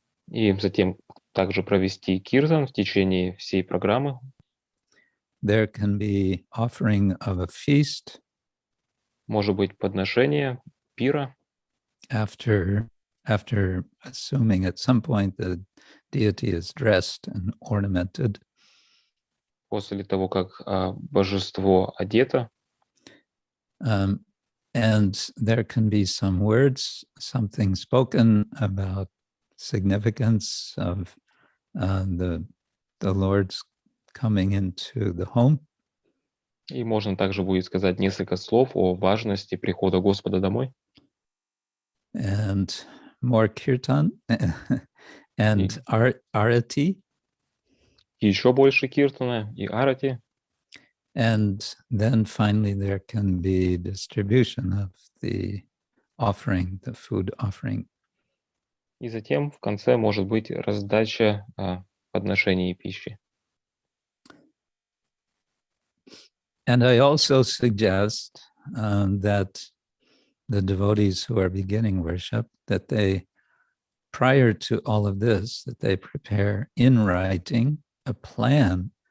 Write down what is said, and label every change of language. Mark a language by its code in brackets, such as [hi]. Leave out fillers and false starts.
[ru] И затем также провести киртан в течение всей программы. [en] There can be offering of a feast. [ru] Может быть, подношение пира. [en] After assuming at some point the deity is dressed and ornamented. [ru] После того, как божество одето. [en] And there can be some words, something spoken about significance of the Lord's coming into the home. [ru] И можно также будет сказать несколько слов о важности прихода Господа домой. [en] And more kirtan and arati. [ru] И еще больше киртана и арати. [en] And then finally there can be distribution of the offering, the food offering. [ru] И затем в конце может быть раздача подношений и пищи. [en] And I also suggest that the devotees who are beginning worship, that they, prior to all of this, that they prepare in writing a plan